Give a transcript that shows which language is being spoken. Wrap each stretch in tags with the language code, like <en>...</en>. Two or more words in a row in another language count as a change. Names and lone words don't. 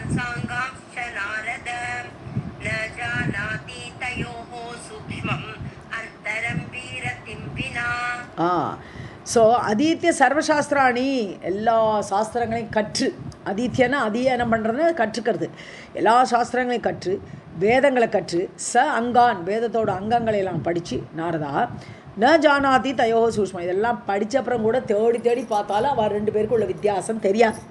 <sa>सांगांश्च नारद न जानाति तयोः सूक्ष्मम् अन्तरं वीरतिं विना.</sa> <ta>ஸோ</ta> <sa>अधीत्य सर्वशास्त्राणि</sa> <ta>எல்லா சாஸ்திரங்களையும் கற்று, ஆதித்யனா அத்தியனம் பண்ணுறதுன்னு கற்றுக்கிறது, எல்லா சாஸ்திரங்களையும் கற்று வேதங்களை கற்று அங்கான் வேதத்தோட அங்கங்களை எல்லாம் படித்து</ta> <sa>नारद न जानाति तयोः सूक्ष्मम्</sa> <ta>இதெல்லாம் படித்த அப்புறம் கூட தேடி பார்த்தாலும் அவர் ரெண்டு பேருக்கு உள்ள வித்தியாசம் தெரியாது.</ta>